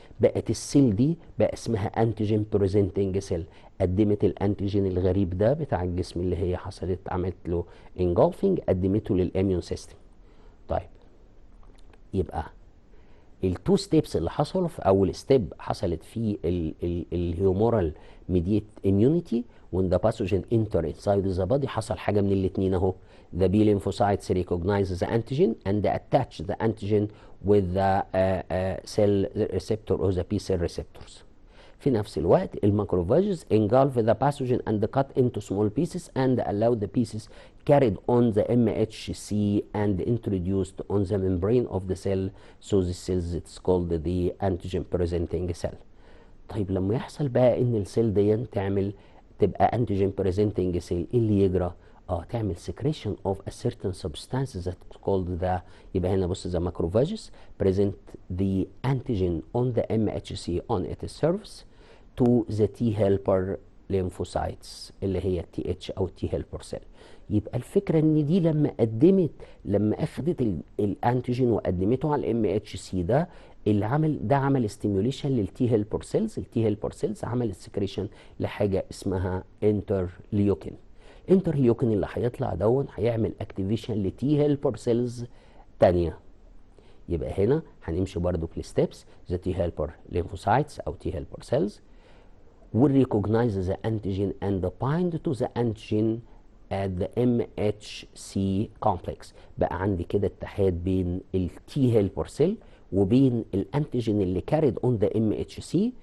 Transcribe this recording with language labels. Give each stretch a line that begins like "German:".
Arabic: بقت السيل دي بقى اسمها انتيجين بريزنتنج سيل، قدمت الانتيجين الغريب ده بتاع الجسم اللي هي حصلت عملت له انجلفنج، قدمته للاميون سيستم. طيب يبقى التو ستيبس اللي حصلوا، في اول ستيب حصلت في الهيومورال ميديت اميونيتي
English: when the pathogen enter inside the body،
Arabic: حصل حاجه من الاثنين اهو.
English: the B lymphocytes recognize the antigen and attach the antigen with the cell receptor or the B cell receptors.
Arabic: في نفس الوقت الماكروفاجز
English: engulf the pathogen and cut into small pieces and allow the pieces carried on the MHC and introduced on the membrane of the cell, so the cells it's called the antigen presenting cell.
Arabic: طيب لما يحصل بقى ان السيل دي تبقى
English: antigen presenting cell،
Arabic: ايه اللي يجرى؟ تعمل
English: secretion of a certain substance that's called the،
Arabic: يبقى هنا بص
English: the macrophages present the antigen on the MHC on its surface to the T helper lymphocytes اللي هي TH او T helper cell.
Arabic: يبقى الفكره ان دي لما اخذت الانتيجين وقدمته على MHC ده، اللي عمل ستيميوليشن للتي هيلبر سيلز. التي هيلبر سيلز عملت سكريشن لحاجه اسمها انترليوكين. انترليوكين اللي هيطلع دون هيعمل اكتيفيشن لتي هيلبر سيلز تانية. يبقى هنا هنمشي برضو في الستبس.
English: The T helper lymphocytes او T helper cells will recognize the antigen and bind to the antigen at the MHC complex.
Arabic: بقى عندي كده اتحاد بين التي هيلبر سيل وبين الانتيجين اللي كاريد اون ذا MHC.